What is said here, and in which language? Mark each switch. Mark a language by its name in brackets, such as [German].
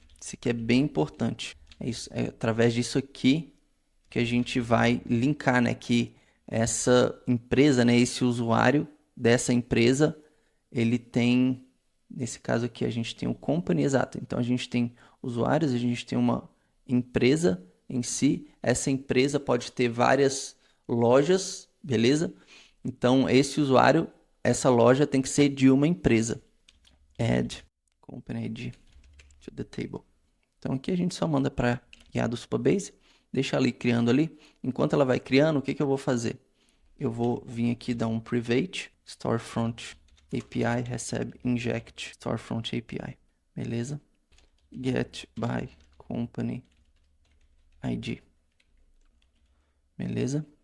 [Portuguese] Isso aqui é bem importante. É através disso aqui que a gente vai linkar, né, que essa empresa, né, esse usuário dessa empresa, ele tem, nesse caso aqui, a gente tem o company, exato. Então, a gente tem usuários, a gente tem uma empresa em si. Essa empresa pode ter várias lojas, beleza? Então, esse usuário, essa loja tem que ser de uma empresa. [English] Add company ID to the table. [Portuguese] Então, aqui a gente só manda para IA do Supabase, deixa ali criando ali. Enquanto ela vai criando, o que que eu vou fazer? Eu vou vir aqui dar um private, storefront API recebe inject storefront API. Beleza? [English] Get by company ID. [Portuguese] Beleza?